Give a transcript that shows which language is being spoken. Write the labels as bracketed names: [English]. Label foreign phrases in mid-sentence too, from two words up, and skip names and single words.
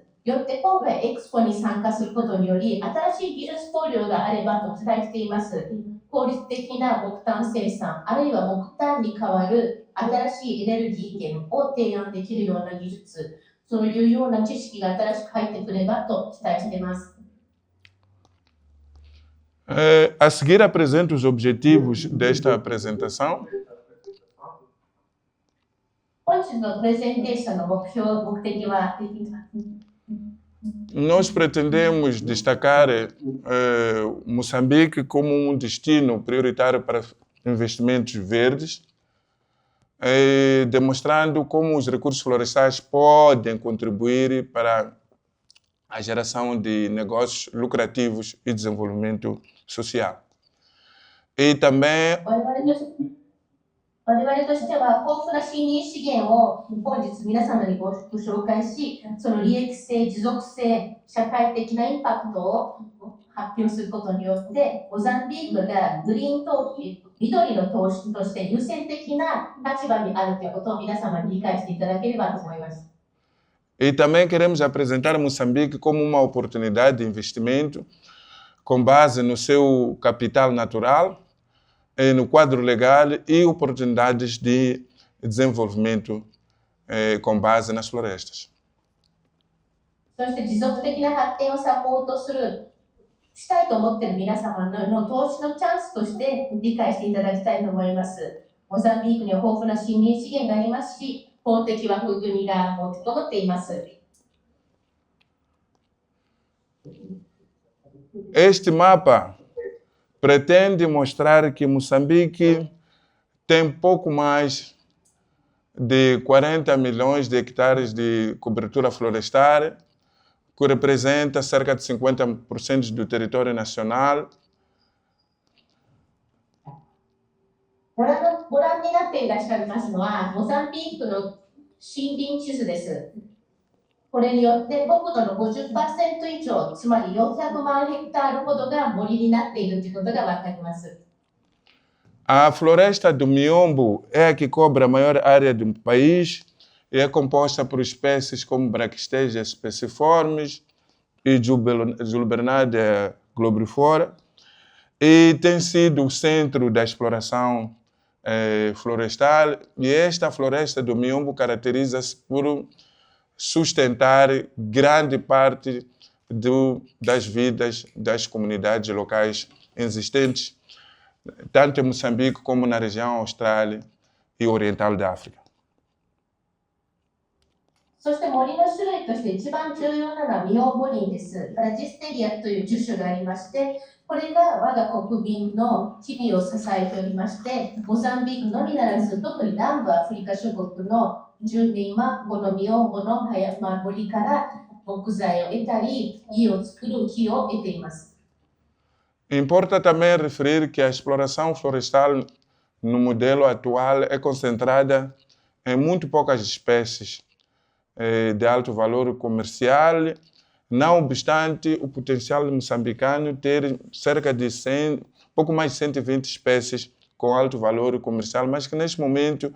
[Japanese] よって今回エクスポに参加することにより、新しい技術投入があればと期待しています。効率的な木炭生産、あるいは木炭に代わる新しいエネルギー源を提案できるような技術、そういうような知識が新しく入ってくればと期待しています。 [Portuguese] A seguir apresento os objetivos desta apresentação. [Japanese] 本日のプレゼンテーションの目的は、 [Portuguese] Nós pretendemos destacar Moçambique como destino prioritário para investimentos verdes, demonstrando como os recursos florestais podem contribuir para a geração de negócios lucrativos e desenvolvimento social. E também [Japanese] 我々としては豊富な森林資源を本日皆様にご紹介し、その利益性、持続性、社会的なインパクトを発表することによって、モザンビークがグリーン投資、緑の投資として優先的な立場にあるということを皆様に理解していただければと思います。 [Portuguese] E também queremos apresentar Moçambique como uma oportunidade de investimento com base no seu capital natural, no quadro legal e oportunidades de desenvolvimento com base nas florestas. [Japanese] そして持続的な発展をサポートしたいと思っている皆様の投資のチャンスとして理解していただきたいと思います。モザンビークには豊富な森林資源がありますし、法的枠組みが整っています。 [Portuguese] Este mapa pretende mostrar que Moçambique tem pouco mais de 40 milhões de hectares de cobertura florestal, que representa cerca de 50% do território nacional. [Japanese] ご覧になっていらっしゃいますのは、モザンビークの森林地図です。これによって国土の 50% 以上、つまり400万ヘクタールほどが森になっているということがわかります。 [Portuguese] A floresta do Miombo é a que cobre a maior área do país e é composta por espécies como Brachystegia speciformis e Julbernardia globiflora, e tem sido o centro da exploração florestal, e esta floresta do Miombo caracteriza-se por sustentar grande parte das vidas das comunidades locais existentes, tanto em Moçambique como na região austral e oriental da África. [Japanese] そして森の種類として一番重要なのはミオンボリンです。ブラジステリアという樹種がありまして、これが我が国民の日々を支えておりまして、モザンビークのみならず、特に南部アフリカ諸国の住民はこのミオンボの森から木材を得たり、家を作る木を得ています。 [Portuguese] Importa também referir que a exploração florestal no modelo atual é concentrada em muito poucas espécies de alto valor comercial, não obstante o potencial moçambicano ter cerca de pouco mais de 120 espécies com alto valor comercial, mas que neste